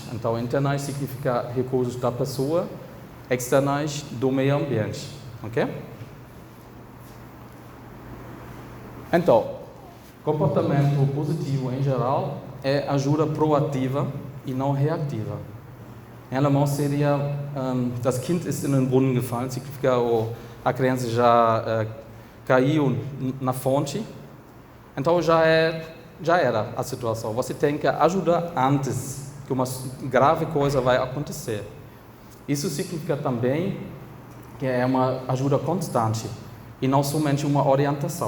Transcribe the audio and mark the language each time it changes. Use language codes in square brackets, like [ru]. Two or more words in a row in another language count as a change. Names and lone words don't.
[pt] Então, internais significa recursos da pessoa, externais do meio ambiente. Ok? Então, comportamento positivo em geral é ajuda proativa e não reativa. [de] Em alemão seria das Kind ist in den Brunnen gefallen, [pt] significa a criança já caiu na fonte. Então já era a situação. Você tem que ajudar antes que uma grave coisa vai acontecer. Isso significa também que é uma ajuda constante e não somente uma orientação.